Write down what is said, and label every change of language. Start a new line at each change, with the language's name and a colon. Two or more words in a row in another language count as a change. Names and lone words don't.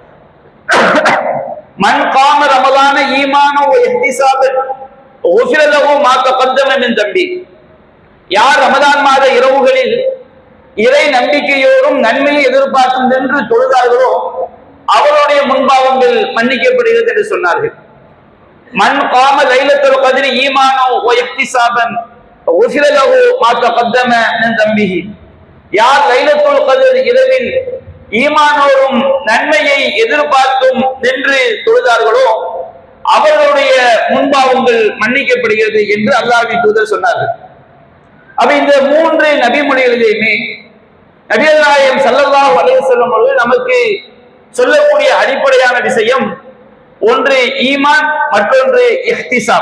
Arabic: من قام رمضان إيمانا واحتسابا غفر له ما تقدم من ذنبه,
Tamil: யார் ரமலான் மாத இரவுகளில் இறை நம்பிக்கையோடும் நன்மையை எதிர்பார்க்கும் என்று தொழுதார்களோ அவருடைய முன்பாவங்கள் மன்னிக்கப்படுகிறது என்று சொன்னார்கள்.
Arabic: من قام ليلة القدر إيمانا واحتسابا غفر له ما تقدم من ذنبه.
Tamil: யார் லைலத்துல் கத்ர் இரவில் ஈமானோடும் நன்மையை எதிர்பார்த்தும் நின்று தொழுதார்களோ அவர்களுடைய முன்பாவங்கள் மன்னிக்கப்படுகிறது என்று அல்லாஹ்வின் தூதர் சொன்னார்கள். அப்ப இந்த மூன்று நபிமொழிகளிலுமே நபிகள் நாயகம்
Arabic: صلى الله عليه وسلم
Tamil: அவர்கள் நமக்கு சொல்லக்கூடிய அடிப்படையான விஷயம் ஒன்று ஈமான், மற்றொன்று இஹ்திசாப்.